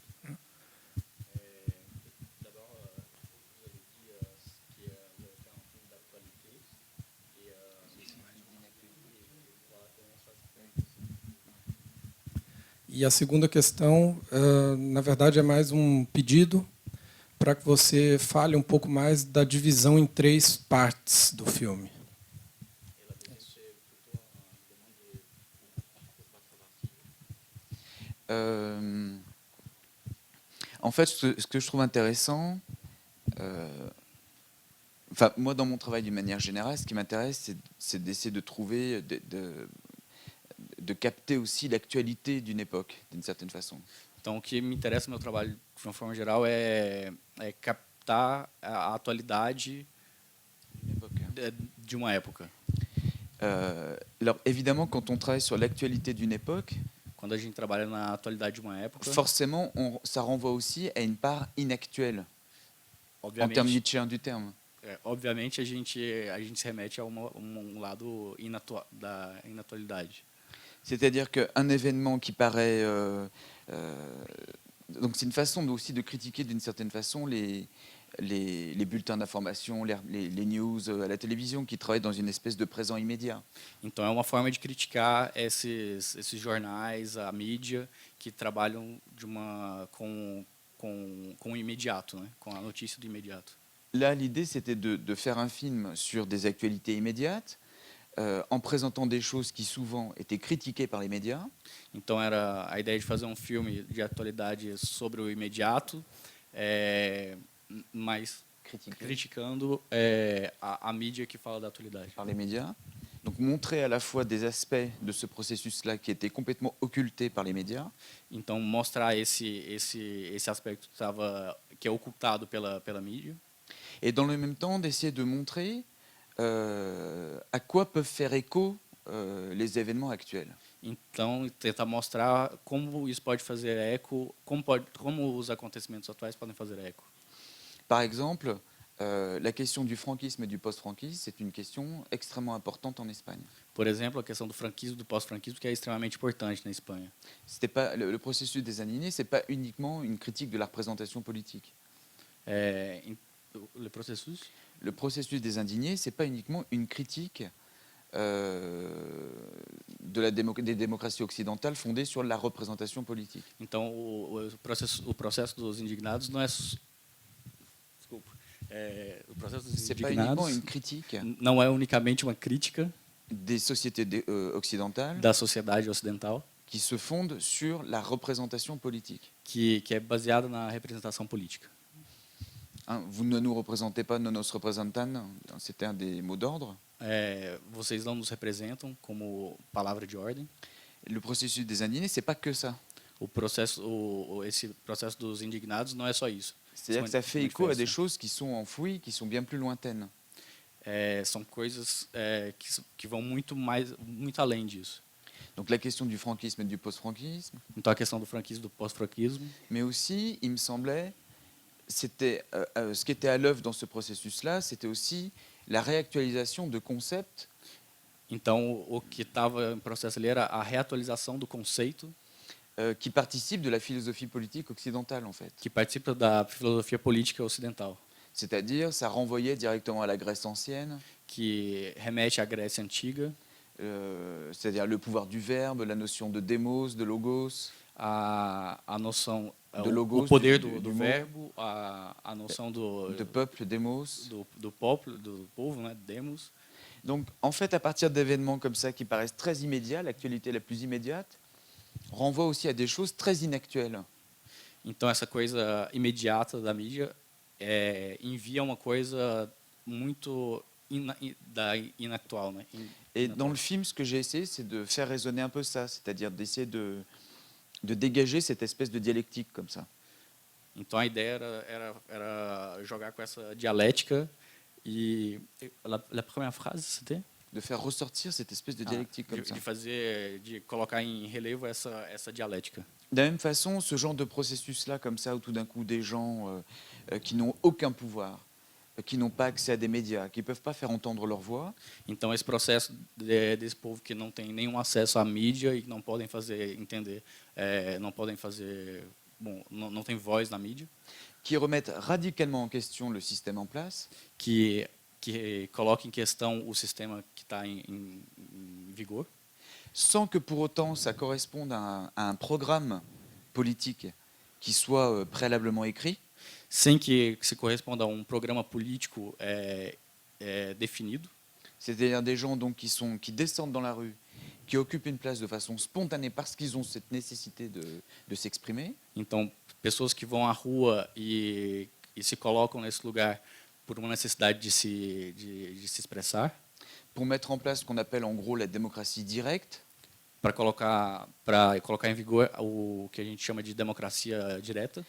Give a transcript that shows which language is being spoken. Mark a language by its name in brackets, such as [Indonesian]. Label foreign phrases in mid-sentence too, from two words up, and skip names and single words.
[Portuguese] E a segunda questão, na verdade, é mais um pedido para que você fale um pouco mais da divisão em três partes do filme. [French] En fait, ce que je trouve intéressant, enfin, moi, dans mon travail d'une manière générale, ce qui m'intéresse, c'est d'essayer de trouver, de capter aussi l'actualité d'une époque, d'une certaine façon. [Portuguese] Então, o que me interessa no meu trabalho, de uma forma geral, é captar a atualidade de uma época. [French] Alors, évidemment, quand on travaille sur l'actualité d'une époque, [Portuguese] quando a gente trabalha na atualidade de uma época, [French] forcément, ça renvoie aussi à une part inactuelle, en termes nietzschéens du terme. [Portuguese] Obviamente, a gente se remete a lado da inatualidade. [French] C'est-à-dire qu'un événement qui paraît... donc c'est une façon aussi de critiquer d'une certaine façon les bulletins d'information, les news à la télévision qui travaillent dans une espèce de présent immédiat. [Portuguese] Então é uma forma de criticar esses jornais, a mídia que trabalham com o imediato, né? Com a notícia do imediato. [French] Là, l'idée c'était de faire un film sur des actualités immédiates, en présentant des choses qui souvent étaient critiquées par les médias. [Portuguese] Então era a ideia de fazer um filme de atualidade sobre o imediato, mais [French] critiqué [Portuguese] criticando a mídia que fala da atualidade. [French] par les médias. Donc montrer à la fois des aspects de ce processus-là qui étaient complètement occultés par les médias, [Portuguese] Então, mostrar esse aspecto que é ocultado pela mídia, [French] et dans le même temps d'essayer de montrer à quoi peuvent faire écho les événements actuels. [Portuguese] então tentar mostrar como isso pode fazer eco, como os acontecimentos atuais podem fazer eco. [French] Par exemple, la question du franquisme et du post-franquisme, c'est une question extrêmement importante en Espagne. [Portuguese] Por exemplo, a questão do franquismo e do pós-franquismo, que é extremamente importante na Espanha. [French] C'était pas le processus des indignés, c'est pas uniquement une critique de la représentation politique. Le processus? Le processus des indignés, c'est pas uniquement une critique des démocraties occidentales fondées sur la représentation politique. [Portuguese] Então, o processo dos indignados não é... Desculpa. O processo dos [French] C'est pas uniquement [Portuguese] indignados [French] une critique [Portuguese] não é unicamente uma crítica [French] des sociétés occidentales [Portuguese] da sociedade ocidental [French] qui se fondent sur la représentation politique. [Portuguese] que é baseada na representação política. [French] Hein, vous ne nous représentez pas, [Spanish] non nos representan, [French] c'était un des mots d'ordre. [Portuguese] Vocês não nos representam como palavra de ordem. [French] Le processus des indignés, c'est pas que ça. [Portuguese] Esse processo dos indignados não é só isso. [French] C'est-à-dire que ça fait écho à des choses qui sont enfouies, qui sont bien plus lointaines. [Portuguese] São coisas que vão muito além disso. [French] Donc la question du franquisme et du post-franquisme, [Portuguese] Então, a questão do franquismo e do pós-franquismo, [French] mais aussi, il me semblait, c'était ce qui était à l'œuvre dans ce processus-là, c'était aussi la réactualisation de concepts [Portuguese] então o que estava em processo ali era a reatualização do conceito [French] qui participent de la philosophie politique occidentale, en fait. [Portuguese] que participa da filosofia política ocidental, [French] C'est-à-dire, ça renvoyait directement à la Grèce ancienne, [Portuguese] que remete à Grécia antiga, [French] c'est-à-dire le pouvoir du verbe, la notion de démos, de logos, [Portuguese] a noção, Do logos, o poder do do [French] mot. [Portuguese] verbo, a noção [French] de peuple, démos. [Portuguese] do povo, né, demos. [French] Donc, en fait, à partir d'événements comme ça qui paraissent très immédiats, l'actualité la plus immédiate renvoie aussi à des choses très inactuelles. [Portuguese] Então, essa coisa imediata da mídia envia uma coisa muito inactual, né? [French] Et dans le film, ce que j'ai essayé, c'est de faire résonner un peu ça, c'est-à-dire d'essayer de dégager cette espèce de dialectique comme ça. [Portuguese] Então, a ideia era jogar com essa dialética e a primeira frase, [French] c'était? De faire ressortir cette espèce de dialectique comme ça. [Portuguese] De colocar em relevo essa dialética. [French] De la même façon, ce genre de processus-là, comme ça, où tout d'un coup des gens qui n'ont aucun pouvoir, qui n'ont pas accès à des médias, qui ne peuvent pas faire entendre leur voix, [Portuguese] Então, esse processo desse povo que não tem nenhum acesso à mídia e que não podem fazer entender, não podem fazer, bom, não tem voz na mídia, [French] qui remettent radicalement en question le système en place, [Portuguese] que coloca em questão o sistema que está em vigor, [French] sans que pour autant ça corresponde à un programme politique qui soit préalablement écrit, [Portuguese] sem que se corresponda a programa político definido. [French] c'est-à-dire des gens donc qui descendent dans la rue, qui occupent une place de façon spontanée parce qu'ils ont cette nécessité de s'exprimer, [Portuguese] Então, pessoas que vão à rua e se colocam nesse lugar por uma necessidade de se expressar, [French] pour mettre en place ce qu'on appelle en gros la démocratie directe, [Portuguese] para colocar em vigor o que a gente chama de democracia direta.